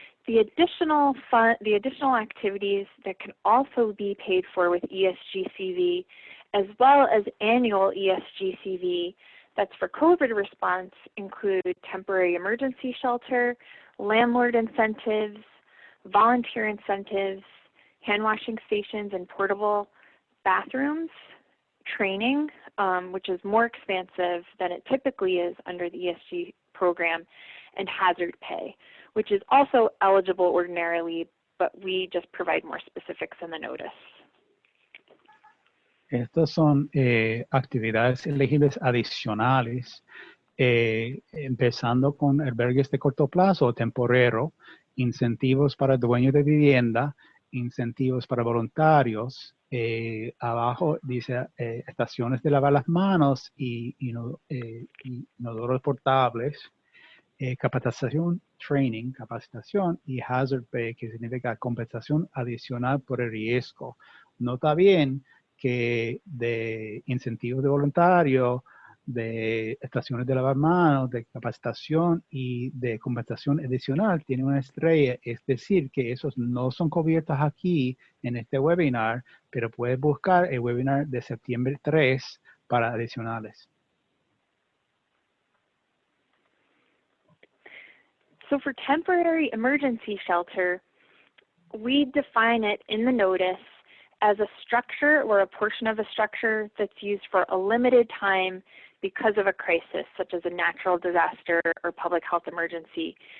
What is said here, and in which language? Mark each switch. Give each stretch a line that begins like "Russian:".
English: The additional activities that can also be paid for with ESG-CV, as well as annual ESG-CV that's for COVID response, include temporary emergency shelter, landlord incentives, volunteer incentives, hand washing stations and portable bathrooms, training, which is more expansive than it typically is under the ESG program, and hazard pay, which is also eligible ordinarily, but we just provide more specifics in the notice.
Spanish: Estas son actividades elegibles adicionales, empezando con albergues de corto plazo o temporero, incentivos para dueños de vivienda, incentivos para voluntarios. Abajo dice estaciones de lavar las manos y inodoros portables, capacitación, training, capacitación y hazard pay, que significa compensación adicional por el riesgo. Nota bien que de incentivos de voluntarios, de estaciones de lavar manos, de capacitación y de compensación adicional tiene una estrella, es decir, que esos no son cubiertos aquí en este webinar, pero puedes buscar el webinar de septiembre 3 para adicionales.
English: So for temporary emergency shelter, we define it in the notice as a structure or a portion of a structure that's used for a limited time because of a crisis, such as a natural disaster or public health emergency.